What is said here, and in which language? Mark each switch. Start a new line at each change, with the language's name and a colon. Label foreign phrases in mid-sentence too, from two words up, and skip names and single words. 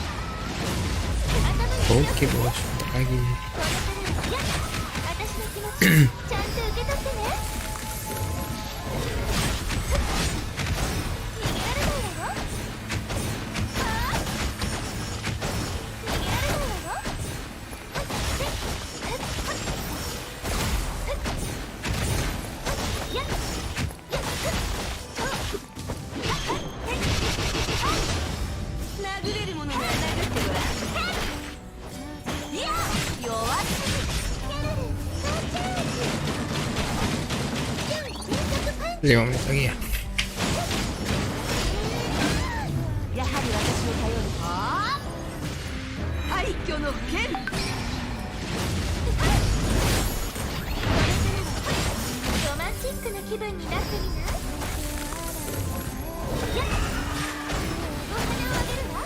Indonesian: Oke bos, bentar lagi.
Japanese: 私の気持ちちゃんと受け取ってね。逃げられないわよ。逃げられないわよ。殴れるものなら殴ってごらん。いや、弱す
Indonesian: 5 menit lagi ya.
Japanese: やはり私を頼るか。廃墟の剣。ロマンチックな気分になってみない？やっ、お金をあげるわ。